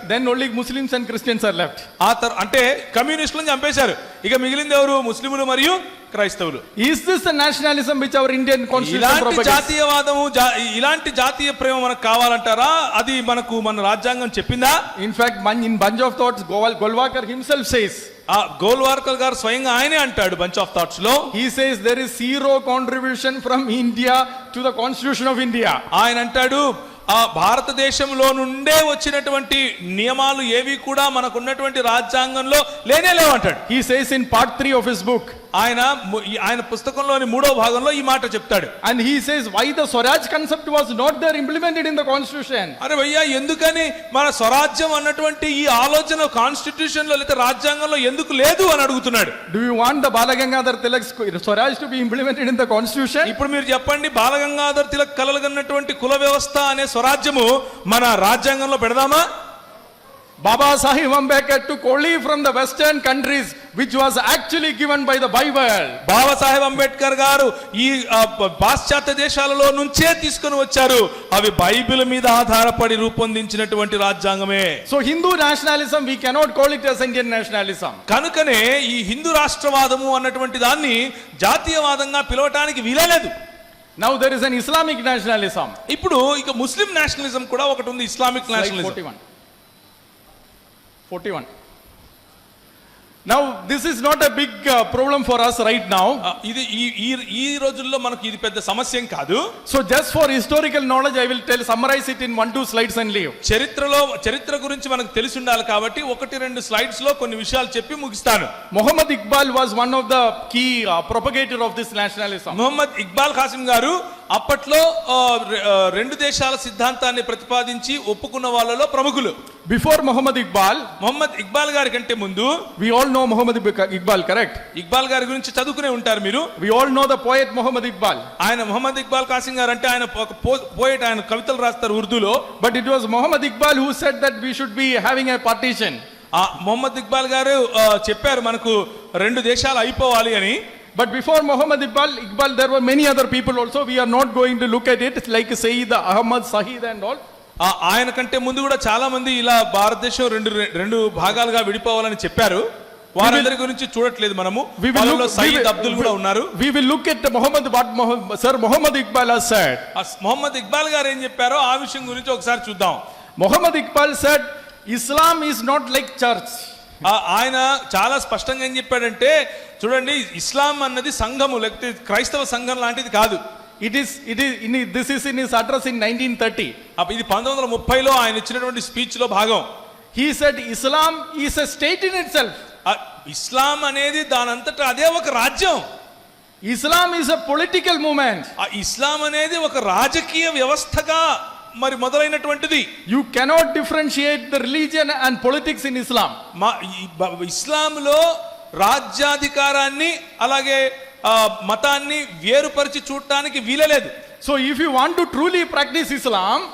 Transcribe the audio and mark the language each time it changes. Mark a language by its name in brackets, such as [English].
[English] Then only Muslims and Christians are left. [Telugu] అంటే కమ్యూనిస్టులను చంపేశారు. ఇక మిగిలింది ఎవరు? ముస్లిములు మరియు క్రైస్తవులు. [English] Is this the nationalism which our Indian constitution [Telugu] ఇలాంటి [English] propagates? [Telugu] జాతీయవాదము ఇలాంటి జాతీయ ప్రేమ మనకు కావాలంటారా? అది మన రాజ్యాంగం చెప్పిందా? [English] In fact, in Bunch of Thoughts, Golwalkar himself says, [Telugu] Golwalkar గారు స్వయంగా ఆయనే అంటాడు బంచ్ ఆఫ్ థాట్స్ లో. [English] he says there is 0 contribution from India to the constitution of India. [Telugu] ఆయన అంటాడు ఆ భారతదేశంలో నుండే వచ్చినటువంటి నియమాలు ఏవి కూడా మనకున్నటువంటి రాజ్యాంగంలో లేనే లేవంటాడు. [English] He says in part 3 of his book, [Telugu] ఆయన పుస్తకంలోని 3వ భాగంలో ఈ మాట చెప్తాడు. [English] and he says why the Swaraj concept was not there implemented in the constitution. [Telugu] అరే భయ్యా ఎందుకని మన స్వరాజ్యం అన్నటువంటి ఈ ఆలోచన కాన్స్టిట్యూషన్ లో లేదా రాజ్యాంగంలో ఎందుకు లేదు అని అడుగుతున్నాడు. [English] Do you want the Balagangadhar Tilak's Swaraj to be implemented in the constitution? [Telugu] ఇప్పుడు మీరు చెప్పండి, బాలగంగాధర్ తిలక్ కలలుగన్నటువంటి కుల వ్యవస్థ అనే స్వరాజ్యము మన రాజ్యాంగంలో పెడదామా? [English] Baba Sahib Ambedkar took only from the western countries which was actually given by the Bible. [Telugu] Babasaheb Ambedkar గారు ఈ పాశ్చాత్య దేశాలలో నుంచే తీసుకొని వచ్చారు. అవి బైబిల్ మీద ఆధారపడి రూపొందించినటువంటి రాజ్యాంగమే. [English] So Hindu nationalism, we cannot call it as Indian nationalism. [Telugu] కనుకనే ఈ హిందూ రాష్ట్రవాదము అన్నటువంటి దాన్ని జాతీయవాదంగా పిలవటానికి వీలేదు. [English] Now there is an Islamic nationalism. [Telugu] ఇప్పుడు ఇక ముస్లిం నేషనలిజం కూడా ఒకటి ఉంది, Islamic nationalism. [English] 41. Now this is not a big problem for us right now. [Telugu] ఇది ఈ రోజుల్లో మనకు ఇది పెద్ద సమస్య ఏం కాదు. [English] So just for historical knowledge I will summarize it in 1-2 slides and leave. [Telugu] చరిత్ర గురించి మనకు తెలిసి ఉండాలి కాబట్టి 1-2 స్లైడ్స్ లో కొన్ని విషయాలు చెప్పి ముగిస్తాను. [English] Muhammad Iqbal was one of the key propagator of this nationalism. [Telugu] Mohammed Iqbal Qasim గారు అప్పట్లో 2 దేశాల సిద్ధాంతాన్ని ప్రతిపాదించి ఒప్పుకున్న వాళ్ళలో ప్రముఖులు. [English] Before Muhammad [Telugu] ఇక్బాల్ గారి కంటే ముందు, [English] we all know Muhammad Iqbal, correct? [Telugu] Iqbal గారి గురించి చదువుకునే ఉంటారు మీరు. [English] We all know the poet Muhammad Iqbal. [Telugu] ఆయన మొహమ్మద్ ఇక్బాల్ ఖాసిం గారు అంటే ఆయన ఒక పోయెట్, ఆయన కవితలు రాస్తారు ఉర్దూలో. [English] But it was Muhammad Iqbal who said that we should be having a partition. [Telugu] Mohammed Iqbal గారు చెప్పారు మనకు 2 దేశాలు అయిపోవాలి అని. [English] But before Muhammad Iqbal, there were many other people also. We are not going to look at it like Sayyid Ahmad Sahid and all. [Telugu] ఆయన కంటే ముందు కూడా చాలా మంది ఇలా భారతదేశం 2 భాగాలుగా విడిపోవాలని చెప్పారు. వారందరి గురించి చూడట్లేదు మనము. సయీద్ అబ్దుల్ కూడా ఉన్నారు. [English] We will look at Muhammad Iqbal has said. [Telugu] Mohammed Iqbal గారు ఏం చెప్పారో ఆ విషయం గురించి ఒకసారి చూద్దాం. [English] Muhammad Iqbal said Islam is not like church. [Telugu] ఆయన చాలా స్పష్టంగా ఏం చెప్పాడంటే, చూడండి ఇస్లాం అన్నది సంఘము లేకపోతే క్రైస్తవ సంఘం లాంటిది కాదు. [English] This is in his address in 1930. [Telugu] ఇది 1930లో ఆయన ఇచ్చినటువంటి స్పీచ్ లో భాగం. [English] He said Islam is a state in itself. [Telugu] ఇస్లాం అనేది దానంతటా అదే ఒక రాజ్యం. [English] Islam is a political movement. [Telugu] ఆ ఇస్లాం అనేది ఒక రాజకీయ వ్యవస్థగా మరి మొదలైనటువంటిది. [English] You cannot differentiate the religion and politics in Islam. [Telugu] ఇస్లాంలో రాజ్యాధికారాన్ని అలాగే మతాన్ని వేరుపరిచి చూడటానికి వీలలేదు. [English] So if you want to truly practice Islam,